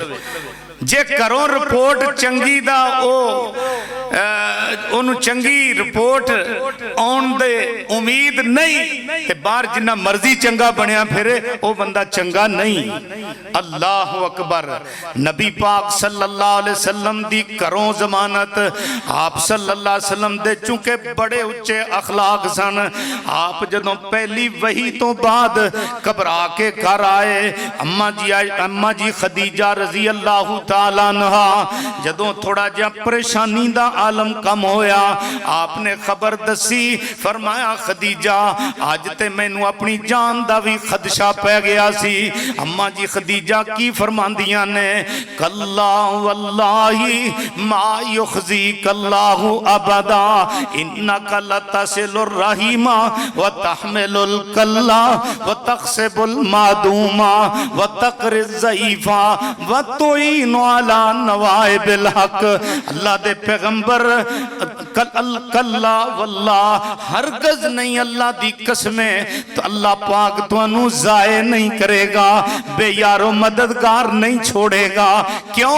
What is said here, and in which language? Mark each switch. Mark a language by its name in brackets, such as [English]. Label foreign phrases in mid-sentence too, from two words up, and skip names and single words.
[Punjabi] ਜੇ ਘਰੋਂ ਰਿਪੋਰਟ ਚੰਗੀ ਦਾ ਓਹਨੂੰ ਚੰਗੀ ਰਿਪੋਰਟ ਆਉਣ ਦੇ ਉਮੀਦ ਨਹੀਂ ਤੇ ਬਾਹਰ ਜਿੰਨਾ ਮਰਜ਼ੀ ਚੰਗਾ ਬਣਿਆ ਫਿਰੇ ਵੋ ਬੰਦਾ ਚੰਗਾ ਨਹੀਂ। [Arabic] الله أكبر. [Punjabi] ਨਬੀ ਪਾਕ [Arabic] صلى الله عليه وسلم [Punjabi] ਦੀ ਘਰੋਂ ਜ਼ਮਾਨਤ, ਆਪ [Arabic] صلى الله عليه وسلم [Punjabi] ਦੇ ਚੂੰਕਿ ਬੜੇ ਉੱਚੇ ਅਖ਼ਲਾਕ ਸਨ, ਆਪ ਜਦੋਂ ਪਹਿਲੀ ਵਹੀ ਤੋ ਬਾਅਦ ਘਬਰਾ ਕੇ ਘਰ ਆਏ, ਅੰਮਾ ਜੀ ਖ਼ਦੀਜਾ [Arabic] رضي الله تعالى عنها, [Punjabi] ਜਦੋਂ ਥੋੜ੍ਹਾ ਜਿਹਾ ਪਰੇਸ਼ਾਨੀ ਦਾ ਆਲਮ ਕਮ ਹੋਇਆ, ਆਪਨੇ ਖ਼ਬਰ ਦੱਸੀ, ਫ਼ਰਮਾਇਆ ਖ਼ਦੀਜਾ ਅੱਜ ਤੇ ਮੈਨੂੰ ਅਪਨੀ ਜਾਨ ਦਾ ਭੀ ਖ਼ਦਸ਼ਾ ਪੈ ਗਿਆ ਸੀ। ਅੰਮਾ ਜੀ ਖ਼ਦੀਜਾ ਕੀ ਫ਼ਰਮਾਂਦੀਆਂ ਨੇ, [Arabic] كلا والله ما يخزيك الله أبدا إنك لتصل الرحم وتحمل الكل وتكسب المعدوم وتقري الضعيف وتعين على نوائب الحق. [Punjabi] ਅੱਲਾਹ ਦੇ ਪੈਗ਼ੰਬਰ [Arabic] كلا والله [Punjabi] ਹਰਗਿਜ਼ ਨਹੀਂ, ਅੱਲਾਹ ਦੀ ਕਸਮੇਂ, ਤੋ ਅੱਲਾਹ ਪਾਕ ਤੁਹਾਨੂੰ ਜ਼ਾਏ ਨਹੀਂ ਕਰੇਗਾ, ਬੇਯਾਰੋ ਮਦਦਗਾਰ ਨਹੀਂ ਛੋੜੇਗਾ। ਕਿਉਂ?